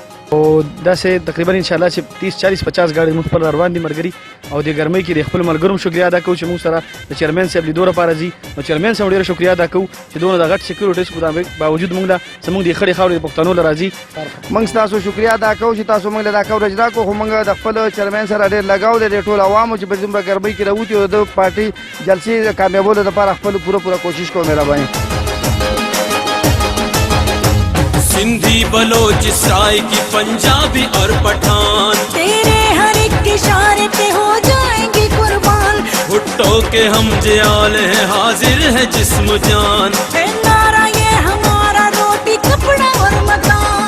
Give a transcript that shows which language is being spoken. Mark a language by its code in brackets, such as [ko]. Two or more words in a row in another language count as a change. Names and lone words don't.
[ps] او داسې تقریبا انشاءالله چې 30 40 50 ګاډي موږ خپل روان دي ملګري او د ګرمۍ کې د خپل ملګرو شکریا ادا کوو چې موږ سره د چیرمین صاحب لیدو لپاره ځي نو چیرمین صاحب ډېره شکریا ادا کوو چې دونه د غټ سکیورټیز په باوجود موږ له زموږ د خړې خاورې د پښتنو له راځي موږ ستاسو شکریا ادا کوو چې تاسو موږ له دا کوریج راکړو خو موږ د خپل چیرمین سره ډېر لګاو دی د ټول عوامو چې په دومره ګرمۍ کې راوځي او د پارټي جلسې کامیابولو لپاره خپل پوره کوشش کوو. مهرباني. [ur] سندھی بلوچ سرائیکی پنجابی اور پٹھان تیرے ہر ایک اشارے پہ ہو جائیں گے قربان بھٹو کے ہم جیالے ہیں حاضر ہے جسم جان ہے نعرہ یہ ہمارا روٹی کپڑا اور مکان